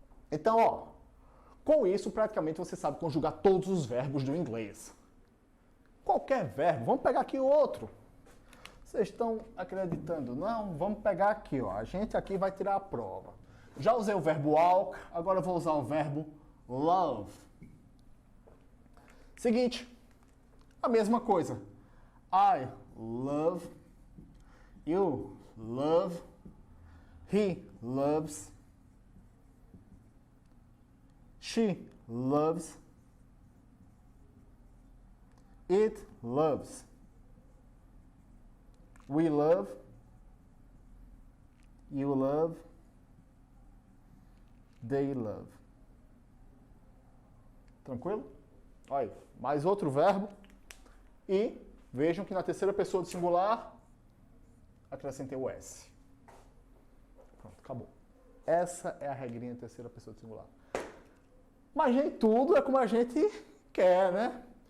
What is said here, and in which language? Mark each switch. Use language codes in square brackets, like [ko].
[pt] Então, ó, com isso praticamente você sabe conjugar todos os verbos do inglês. Qualquer verbo. Vamos pegar aqui o outro. Vocês estão acreditando? Não? Vamos pegar aqui, ó. A gente aqui vai tirar a prova. Já usei o verbo walk, agora eu vou usar o verbo love. Seguinte, a mesma coisa. [en] I love, you love, he loves, she loves, it loves, we love, you love, they love. [pt] Tranquilo? Olha aí, mais outro verbo. E vejam que na terceira pessoa do singular, acrescentei o S. Pronto, acabou. Essa é a regrinha da terceira pessoa do singular. Mas nem tudo é como a gente quer, né?